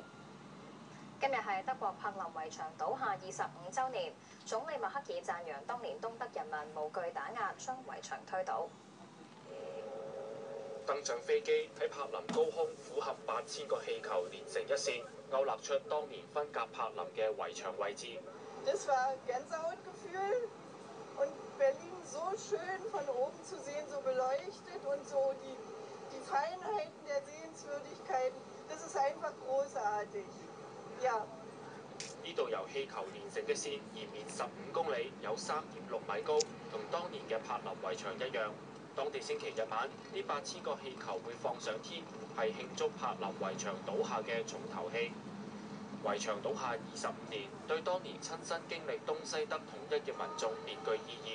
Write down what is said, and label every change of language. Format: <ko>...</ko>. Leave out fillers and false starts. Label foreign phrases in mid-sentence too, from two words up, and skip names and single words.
<yue>今日係德國柏林圍牆倒下25週年，總理默克爾讚揚當年東德人民無懼打壓，將圍牆推倒。登上飛機喺柏林高空俯瞰8000個氣球連成一線，勾勒出當年分隔柏林嘅圍牆位置。</yue> <de>Das war Gänsehautgefühl und Berlin so schön von oben zu sehen, so beleuchtet und so die Feinheiten der Sehenswürdigkeiten, das ist einfach großartig. Ja.</de> <yue>呢度由氣球連成嘅線延綿15公里，有3.6米高，同當年嘅柏林圍牆一樣。當地星期日晚，呢8000個氣球會放上天，係慶祝柏林圍牆倒下嘅重頭戲。圍牆倒下25年，對當年親身經歷東西德統一嘅民眾別具意義。</yue>